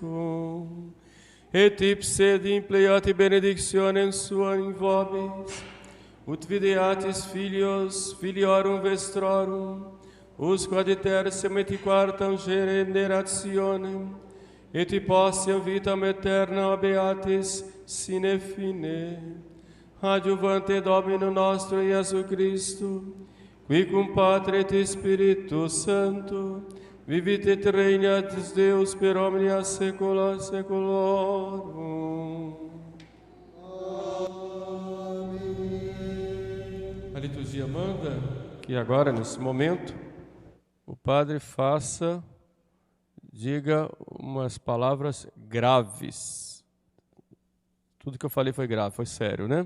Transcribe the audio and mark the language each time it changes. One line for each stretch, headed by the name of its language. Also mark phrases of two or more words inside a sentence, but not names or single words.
Latin: vobiscum, et ipse impleat benedictionem sua in vobis, ut videatis filios, filiorum vestrorum, usque ad tertiam et quartam generationem, et possiam vitam aeterna beatis sine fine. Adjuvante Domino nostro Iesu Christo, qui cum Patre et Spiritus Sancto, vivit et regnat Deus per omnia saecula saeculorum.
Portuguese: A liturgia manda que agora, nesse momento, o padre diga umas palavras graves. Tudo que eu falei foi grave, foi sério, né?